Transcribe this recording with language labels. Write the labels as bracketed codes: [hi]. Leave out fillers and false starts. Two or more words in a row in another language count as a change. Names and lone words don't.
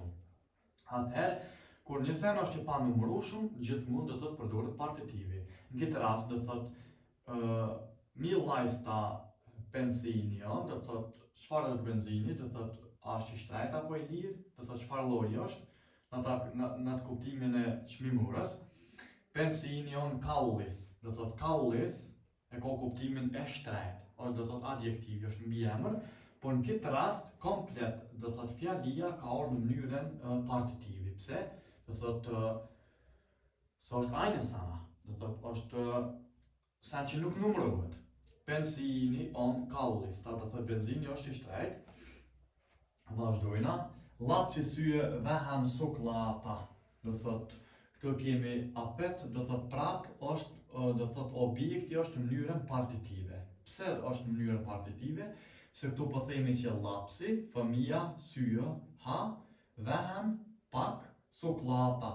[sq] Atëherë kur një sen është i panumërueshëm, gjithmonë do thot përdoret partitivi. Në këtë rast do thot [fi] millaista benzini, [sq] do thot çfarë është benzini, do thot a është i shtrejt apo i lirë, do thot çfarë lloji është, në atë kuptimin e çmimurës. [fi] Benzini on kallis, [sq] do thot kallis e ka kuptimin e shtrejt, është do thot adjektivi, është mbiemër, por në këtë rast komplet do thot fjalia ka ardhur në mënyrën partitivi. Pse? Do thot se është ajnesana, do thot është sa që nuk numërohet. Benzini on kallis, do thot benzini është i shtrejt. Vazhdojna. [fi] Lapsi syje vähän suklaata, [sq] do thot këtu kemi apet, do thot prap është do thot objekti është në mënyrën partitive. Pse është në mënyrën partitive? Se këtu po themi që lapsi, fëmia, syje, ha, vähän, pak, suklata.